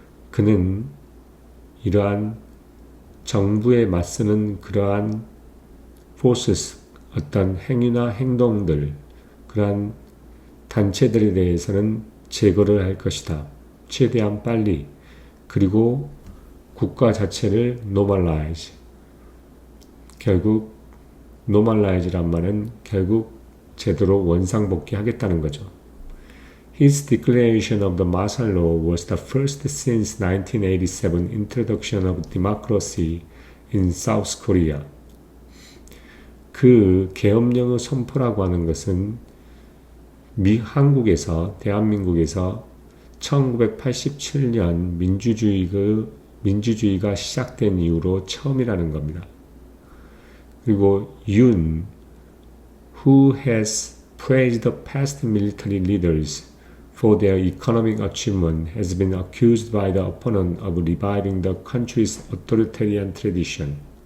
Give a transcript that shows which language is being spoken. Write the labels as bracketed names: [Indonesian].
[Korean] 그는 이러한 정부에 맞서는 그러한 forces, 어떤 행위나 행동들, 그러한 단체들에 대해서는 제거를 할 것이다. 최대한 빨리. 그리고 국가 자체를 normalize. 결국 normalize란 말은 결국 제대로 원상복귀 하겠다는 거죠. [English] His declaration of the martial law was the first since 1987 introduction of democracy in South Korea. [Korean] 그 계엄령의 선포라고 하는 것은 한국에서, 대한민국에서 1987년 민주주의가 시작된 이후로 처음이라는 겁니다. [English] 그리고 윤, who has praised the past military leaders for their economic achievement, has been accused by the opponent of reviving the country's authoritarian tradition.